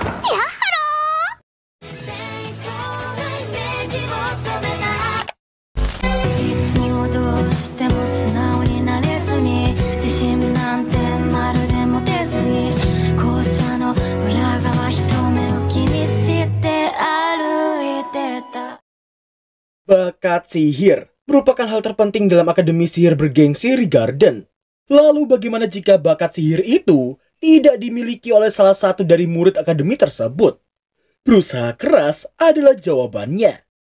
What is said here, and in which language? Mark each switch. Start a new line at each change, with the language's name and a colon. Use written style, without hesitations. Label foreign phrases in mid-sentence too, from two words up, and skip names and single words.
Japanese: やっはろー。いつもどうしても素直になれずに、自信なんてまるで持てずに、校舎の裏側一目を気にして歩いてた。
Indonesian: Bakat sihir merupakan hal terpenting dalam akademi sihir bergengsi Ringarden. Lalu bagaimana jika bakat sihir itu tidak dimiliki oleh salah satu dari murid akademi tersebut? Berusaha keras adalah jawabannya.